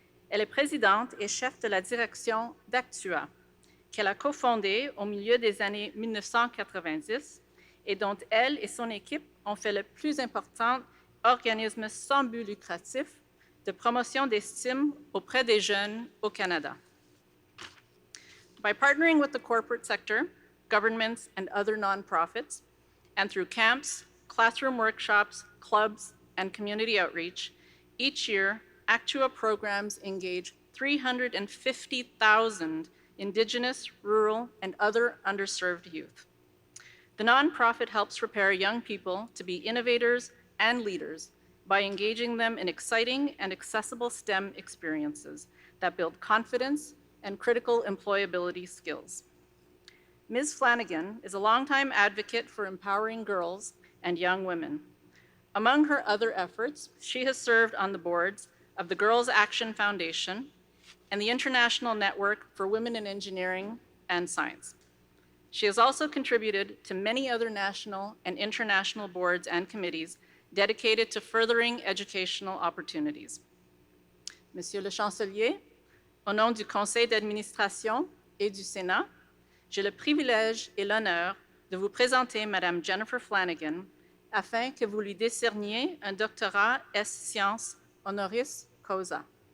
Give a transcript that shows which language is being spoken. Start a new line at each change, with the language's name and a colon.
French: Elle est présidente et chef de la direction d'Actua, qu'elle a cofondée au milieu des années 1990 et dont elle et son équipe ont fait le plus important organisme sans but lucratif de promotion des STEM auprès des jeunes au Canada.
English: By partnering with the corporate sector, governments, and other nonprofits, and through camps, classroom workshops, clubs, and community outreach, each year, Actua programs engage 350,000 Indigenous, rural, and other underserved youth. The nonprofit helps prepare young people to be innovators and leaders by engaging them in exciting and accessible STEM experiences that build confidence and critical employability skills. Ms. Flanagan is a longtime advocate for empowering girls and young women. Among her other efforts, she has served on the boards of the Girls Action Foundation and the International Network for Women in Engineering and Science. She has also contributed to many other national and international boards and committees dedicated to furthering educational opportunities.
French: Monsieur le Chancelier, au nom du Conseil d'administration et du Sénat, j'ai le privilège et l'honneur de vous présenter Madame Jennifer Flanagan afin que vous lui décerniez un doctorat ès sciences honoris causa.